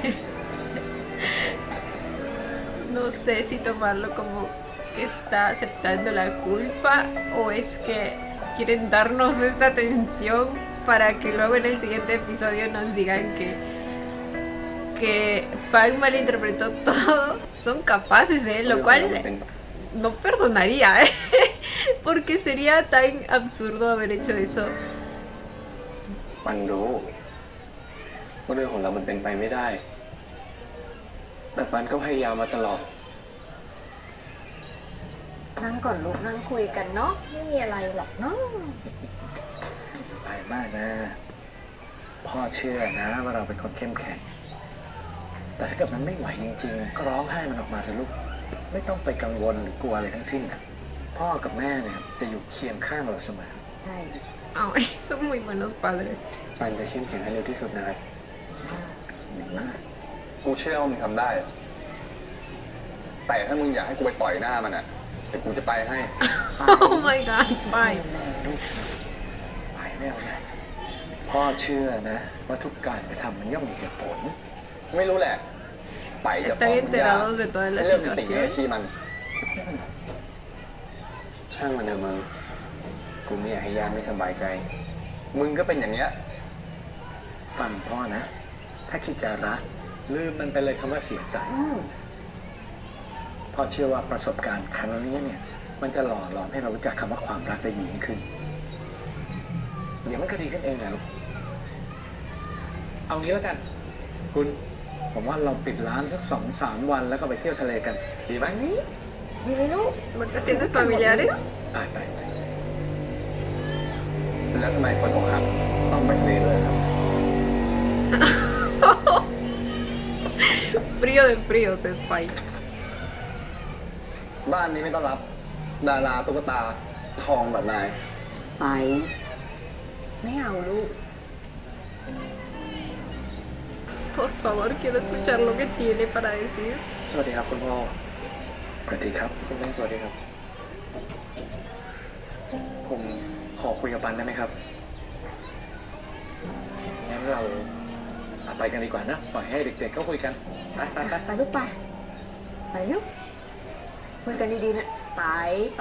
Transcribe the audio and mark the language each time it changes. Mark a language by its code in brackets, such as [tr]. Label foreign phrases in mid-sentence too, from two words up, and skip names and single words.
[es] No sé si tomarlo como que está aceptando la culpa o es que quieren darnos esta atención para que luego en el siguiente episodio nos digan que Pang malinterpretó todo. Son capaces, lo cual no perdonaría, porque sería tan absurdo haber hecho eso. [th] ปันรู้ว่าเรื่องของเรามันเป็นไปไม่ได้ แต่ปันก็พยายามมาตลอด นั่งก่อนลูกนั่งคุยกันเนาะไม่มีอะไรหรอกเนาะ สบายมากนะ พ่อเชื่อนะว่าเราเป็นคนเข้มแข็ง แต่ถ้าเกิดมันไม่ไหวจริงๆ ก็ร้องไห้มันออกมาเถอะลูก ไม่ต้องไปกังวลหรือกลัวอะไรทั้งสิ้นนะพ่อกับแม่เนี่ยจะอยู่เคียงข้างเราเสมอ ใช่ [es] Ay, son muy buenos padres. [th] ปันจะเข้มแข็งให้เร็วที่สุดนะครับดีมาก กูเชื่อว่ามึงทำได้ แต่ถ้ามึงอยากให้กูไปต่อยหน้ามันอ่ะแต่กูจะไปให้ [en] Oh my god, bye. [th] ไปไม่เอานะพ่อเชื่อนะ ว่าทุกการกระทำมันย่อมมีเหตุผล ไม่รู้แหละ ไปจะ [es] Están enterados de toda la [th] เรื่องมันติ่ง [es] situación. [th] ไอ้ชี้มัน ช่างมันเถอะมึง กูไม่อยากให้ย่าไม่สบายใจ มึงก็เป็นอย่างเงี้ย ฟังพ่อนะ ถ้าคิดจะรักลืมมันไปเลยคำว่าเสียใจพ่อเชื่อว่าประสบการณ์ครั้งนี้เนี่ย มันจะหล่อหลอมให้เรารู้จักคำว่าความรักได้ดียิ่งขึ้นเดี๋ยวมันก็ดีขึ้นเองนะลูกเอางี้แล้วกัน คุณผมว่าเราปิดร้านสัก2-3 วันแล้วก็ไปเที่ยวทะเลกันดีไหม ดีไหมลูก [es] Vacaciones familiares. [th] ไปไป แล้วทำไมคนอกหักต้องไปทะเลเลยครับ [es] Frío de fríos es Pai. [th] บ้านนี้ไม่ต้อนรับ ดาราตุ๊กตาทองแบบนาย ไป ไม่เอาลูก [es] Por favor, quiero escuchar lo que tiene para decir. [th] สวัสดีครับคุณพ่อสวัสดีครับคุณแม่สวัสดีครับ ผมขอคุยกับปันได้ไหมครับงั้นเราไปกันดีกว่านะปล่อยให้เด็กๆเขาคุยกันไปไปไป ไปลูกไป ไปลูกคุยกันดีๆนะ ไปไป